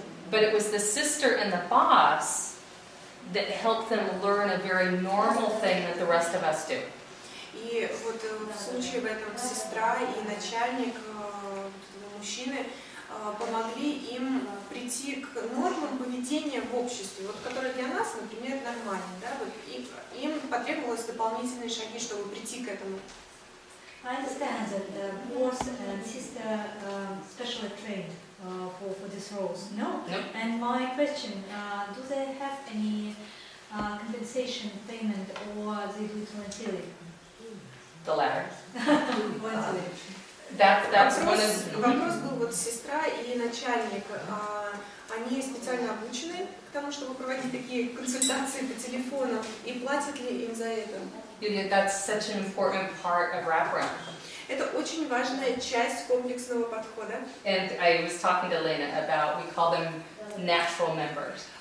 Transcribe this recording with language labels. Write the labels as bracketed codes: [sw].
[en] But it was the sister and the boss that helped them learn a very normal thing that the rest of us do. [ru] И вот в случае в этом сестра и начальник мужчины помогли им прийти к нормам поведения в обществе, вот, которые для нас, например, нормальны. Да? Вот, им потребовалось дополнительные шаги, чтобы прийти к этому. [en] I understand that both and sister specially trained for these roles. No? Nope. And my question, do they have any compensation payment or they do it voluntarily? The latter. Voluntarily. That's one of. [ru] Вопрос был вот сестра и начальник. Они специально обучены к тому, чтобы проводить такие консультации по телефону, и платят ли им за это? [en] That's such an important part of wraparound. [ru] Это очень важная часть комплексного подхода. [en] And I was talking to Elena about, we call them natural members.